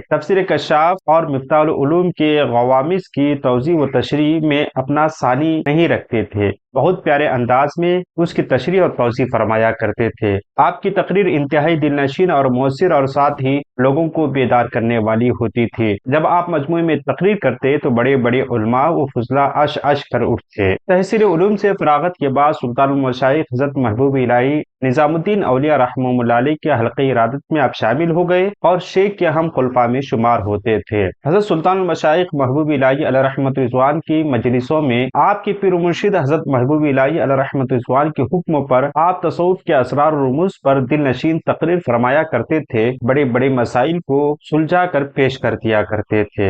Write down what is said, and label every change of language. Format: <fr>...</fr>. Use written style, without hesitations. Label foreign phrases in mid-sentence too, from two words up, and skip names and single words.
<ur>تفسیر کشاف اور مفتاح العلوم کے غوامض کی توضیح و تشریح میں اپنا ثانی نہیں رکھتے تھے، بہت پیارے انداز میں اس کی تشریح اور توضیح فرمایا کرتے تھے۔ آپ کی تقریر انتہائی دل نشین اور مؤثر اور ساتھ ہی لوگوں کو بیدار کرنے والی ہوتی تھی۔ جب آپ مجموعے میں تقریر کرتے تو بڑے بڑے علماء و فضلاء اش اش کر اٹھتے۔ تحصیل علوم سے فراغت کے بعد سلطان المشائخ حضرت محبوب الہی نظام الدین اولیاء رحمہ اللہ علیہ کے حلقہ ارادت میں آپ شامل ہو گئے اور شیخ کے ہم خلفاء میں شمار ہوتے تھے۔ حضرت سلطان المشائخ محبوب الہی علیہ رحمت رضوان کی مجلسوں میں آپ کے پیر و مرشد حضرت محبوب محبوب الہی علیہ رحمت رضوان کے حکم پر آپ تصوف کے اسرار و رموز پر دل نشین تقریر فرمایا کرتے تھے، بڑے بڑے مسائل کو سلجھا کر پیش کر دیا کرتے تھے۔</ur>